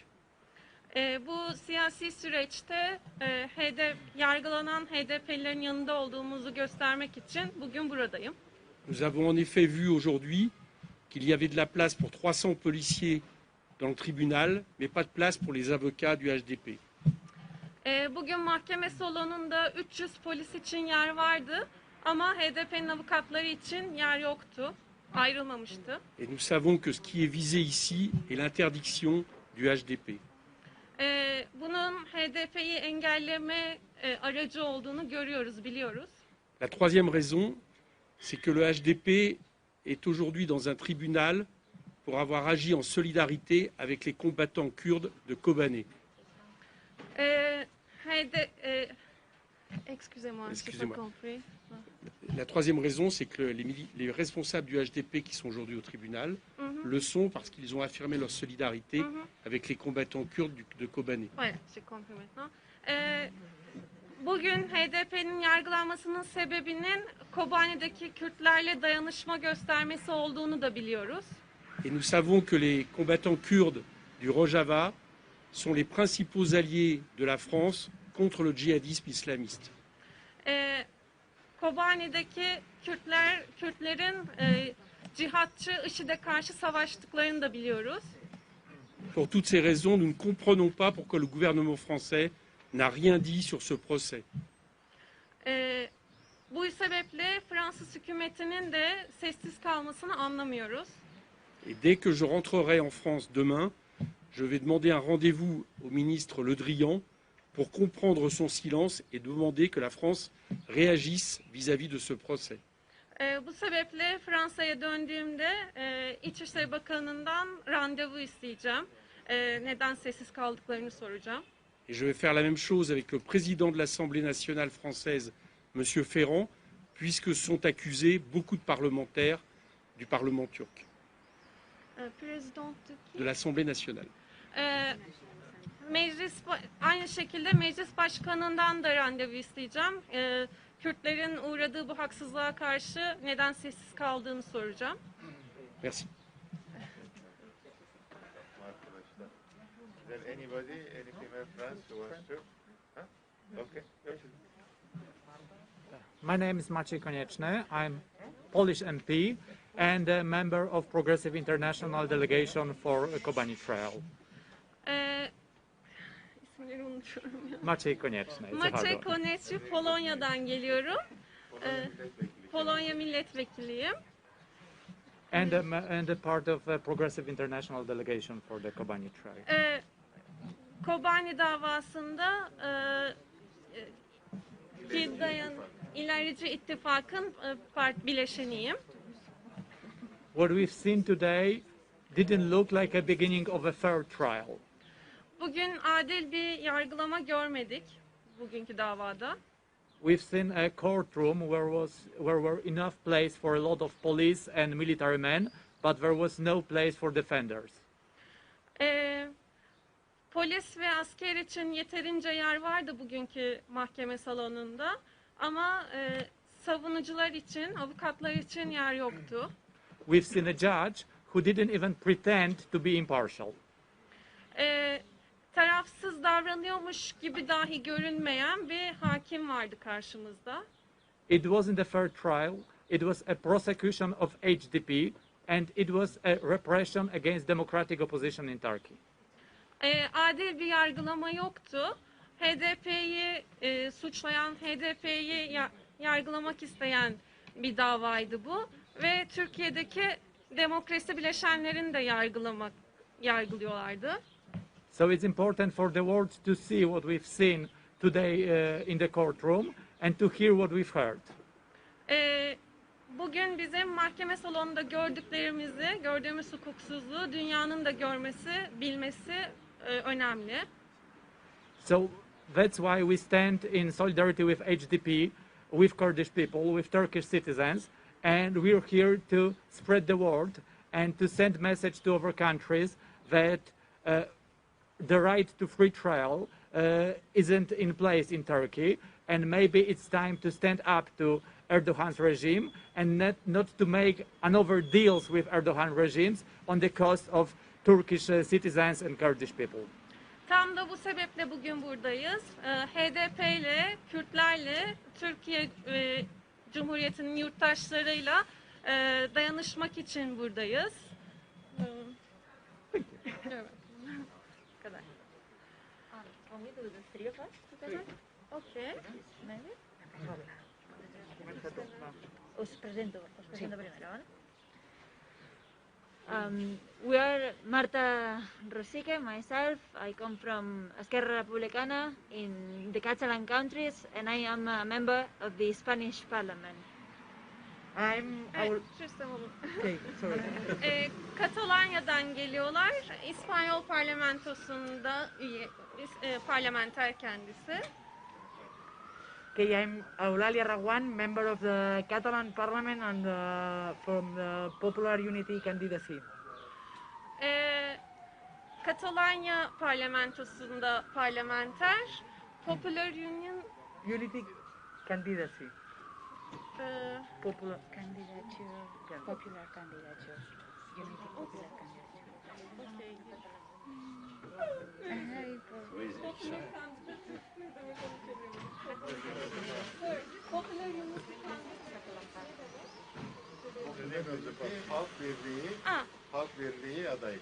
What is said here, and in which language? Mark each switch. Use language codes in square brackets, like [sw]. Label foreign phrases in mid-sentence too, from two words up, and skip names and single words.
[tr] Bu siyasi süreçte yargılanan HDP'lilerin yanında olduğumuzu göstermek için bugün buradayım. [fr] Nous avons en effet vu aujourd'hui qu'il y avait de la place pour 300 policiers dans le tribunal, mais pas de place pour les avocats du HDP. [tr] Bugün mahkeme salonunda 300 polis için yer vardı ama HDP'nin avukatları için yer yoktu, ayrılmamıştı. [fr] Et nous savons que ce qui est visé ici est l'interdiction du HDP. [tr] Bunun HDP'yi engelleme aracı olduğunu görüyoruz, biliyoruz. [fr] La troisième raison, c'est que le HDP est aujourd'hui dans un tribunal pour avoir agi en solidarité avec les combattants kurdes de Kobane. Excusez-moi, je n'ai pas compris. La troisième raison, c'est que les responsables du HDP qui sont aujourd'hui au tribunal le sont parce qu'ils ont affirmé leur solidarité avec les combattants kurdes de Kobane. Ouais, j'ai compris maintenant. [tr] Bugün HDP'nin yargılanmasının sebebinin Kobane'deki Kürtlerle dayanışma göstermesi olduğunu da biliyoruz. [fr] Et nous savons que les combattants kurdes du Rojava sont les principaux alliés de la France contre le djihadisme islamiste. [tr] Kobane'deki Kürtlerin cihatçı IŞİD'e karşı savaştıklarını da biliyoruz. [fr] Pour toutes ces raisons, nous ne comprenons pas pourquoi le gouvernement français n'a rien dit sur ce procès. [tr] Bu sebeple Fransız hükümetinin de sessiz kalmasını anlamıyoruz. [fr] Et dès que je rentrerai en France demain, je vais demander un rendez-vous au ministre Le Drian pour comprendre son silence et demander que la France réagisse vis-à-vis de ce procès. [tr] Bu sebeple Fransa'ya döndüğümde İçişleri Bakanı'ndan randevu isteyeceğim. Neden sessiz kaldıklarını soracağım. [fr] Et je vais faire la même chose avec le président de l'Assemblée nationale française, M. Ferrand, puisque sont accusés beaucoup de parlementaires du Parlement turc, de l'Assemblée nationale. [tr] Aynı şekilde Meclis Başkanı'ndan da randevu isteyeceğim. Kürtlerin uğradığı bu haksızlığa karşı neden sessiz kaldığını soracağım. [fr] Merci. [en] there anybody, any female friends who wants to? Huh? Okay. My name is Maciej Konieczny. I'm Polish MP and a member of Progressive International Delegation for Kobane Trail. [tr] İsimleri unutuyorum ya. Maciej Konieczny. [en] It's a hard Maciej one. [tr] Konieczny, Polonya'dan geliyorum. Polonya milletvekiliyim. [en] And a part of a Progressive International Delegation for the Kobane Trail. [tr] Kobane davasında ilerici ittifakın bileşeniyim. [en] What we've seen today didn't look like a beginning of a fair trial. [tr] Bugün adil bir yargılama görmedik bugünkü davada. [en] We've seen a courtroom where were enough place for a lot of police and military men, but there was no place for defenders. [tr] Polis ve asker için yeterince yer vardı bugünkü mahkeme salonunda ama savunucular için, avukatlar için yer yoktu. [en] We've seen a judge who didn't even pretend to be impartial. [tr] Tarafsız davranıyormuş gibi dahi görünmeyen bir hakim vardı karşımızda. [en] It wasn't a fair trial. It was a prosecution of HDP, and it was a repression against democratic opposition in Turkey. [tr] Adil bir yargılama yoktu. HDP'yi suçlayan, HDP'yi yargılamak isteyen bir davaydı bu. Ve Türkiye'deki demokrasi bileşenlerini de yargılıyorlardı. [en] So it's important for the world to see what we've seen today in the courtroom and to hear what we've heard. [tr] Bugün bizim mahkeme salonunda gördüğümüz hukuksuzluğu dünyanın da görmesi, bilmesi önemli. [en] So that's why we stand in solidarity with HDP, with Kurdish people, with Turkish citizens, and we're here to spread the word and to send message to other countries that the right to free trial isn't in place in Turkey, and maybe it's time to stand up to Erdogan's regime and not to make another deals with Erdogan regimes on the cost of Turkish citizens and Kurdish people. [tr] Tam da bu sebeple bugün buradayız. HDP ile, Kürtlerle, Türkiye Cumhuriyeti'nin yurttaşlarıyla dayanışmak için buradayız. Evet. Bu kadar. [en] Okay. [es] Os presento primero, ¿vale? [en] We are Marta Rosique, myself. I come from Esquerra Republicana in the Catalan countries, and I am a member of the Spanish Parliament. [tr] Katalonya'dan geliyorlar. İspanyol parlamentosunda üye, parlamenter kendisi. [en] Okay, I'm Eulalia Raguan, member of the Catalan Parliament and from the Popular Unity candidacy. [tr] Katalonya parlamentosunda parlamenter, [en] Popular Unity candidacy. Popular candidature, popular candidature, unity popular candidature. Okay. [tr] Halk Birliği adayı.